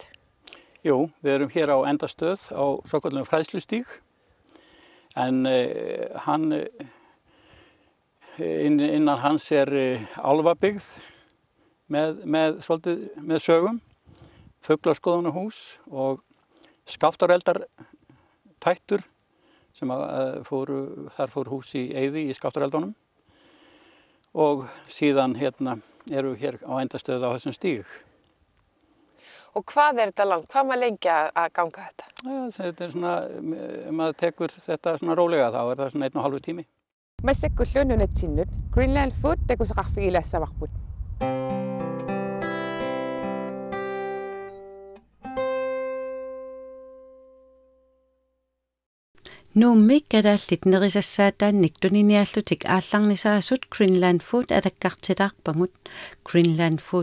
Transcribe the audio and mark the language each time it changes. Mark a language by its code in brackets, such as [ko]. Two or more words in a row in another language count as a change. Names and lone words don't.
[is] Jú, við erum hér á endastöð á svokölluðum fræðslustíg, en innan hans álfabyggð með sögum, fuglaskoðunarhús og skáttáreldar tættur sem þar fór hús í eyði í skáttáreldunum. Og síðan eru við hér á endastöð á þessum stíg. Og hvað er þetta langt? Hvað maður lengi að ganga þetta? Þetta svona, ef maður tekur þetta svona rólega þá það svona 1,5 tími. [kl] Massekkullu nunatsinnud, Greenland Food tekusaqarfigilassa varput. Nuummi kadaallit nerisassaataannik tuniniallutik aallarnisaasut Greenland Food adakkartilaarpangut Greenland Food